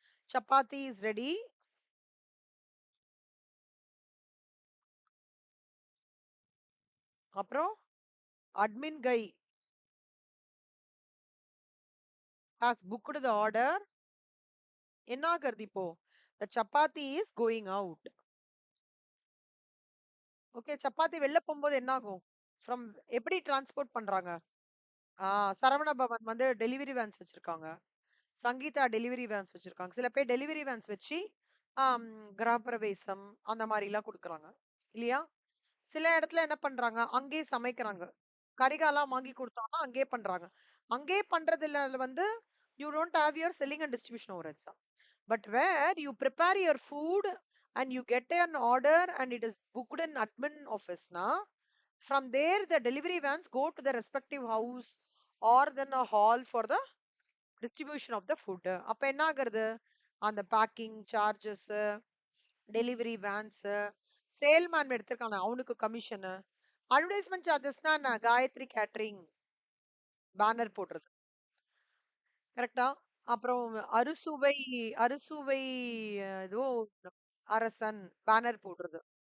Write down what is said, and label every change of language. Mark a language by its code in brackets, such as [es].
[en] Chapati is ready. [ta] அப்புறம் [en] Admin guy has booked the order. [ta] என்ன ஆகுறது இப்போ? [en] The chapati is going out. [ta] Okay. Chapati வெளில போகும்போது என்ன ஆகும்? ஃப்ரம் எப்படி டிரான்ஸ்போர்ட் பண்றாங்க? சரவண பவன் வந்து டெலிவரி வேன்ஸ் வச்சிருக்காங்க. சங்கீதா டெலிவரி வேன்ஸ் வச்சிருக்காங்க. சில பேர் டெலிவரி வேன்ஸ் வச்சு ஆம், கிரகப்பிரவேசம் அந்த மாதிரிலாம் குடுக்குறாங்க. இல்லையா? சில இடத்துல என்ன பண்றாங்க? அங்கேயே சமைக்கிறாங்க. கரிகாலாம் வாங்கி குடுத்தோம்னா அங்கேயே பண்றாங்க. அங்கேயே பண்றதுல வந்து [en] You don't have your selling and distribution overheads. But where you prepare your food and you get an order and it is booked in admin office na, from there the delivery vans go to the respective house or then a hall for the distribution of the food. [ta] அப்ப என்ன ஆகுறது? அந்த packing charges, delivery vans, சேல்மேன் எடுத்திருக்கான அவனுக்கு commission, advertisement சார்ஜஸ்னா என்ன? Gayatri catering banner போடுறது. கரெக்ட்டா? அப்புறம் அறுசுவை அறுசுவை ஏதோ அரசன் பேனர் போடுறது.